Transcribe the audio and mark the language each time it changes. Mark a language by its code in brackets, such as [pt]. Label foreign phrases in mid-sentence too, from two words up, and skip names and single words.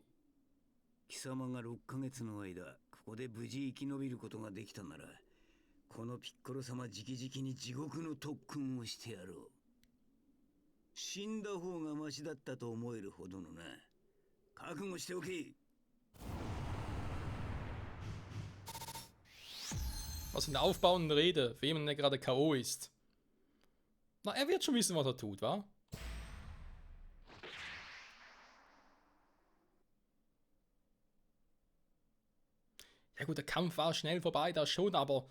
[ja] 貴様が6ヶ月の間ここで無事生き延びることができたなら、このピッコロ様直々に地獄の特訓をしてやろう。死んだ方がマシだったと思えるほどのな。覚悟しておけ。 [de] Was für eine aufbauende Rede, für jemanden, der gerade K.O. ist. Na, er wird schon wissen, was er tut, wa? Ja gut, der Kampf war schnell vorbei, da schon, aber...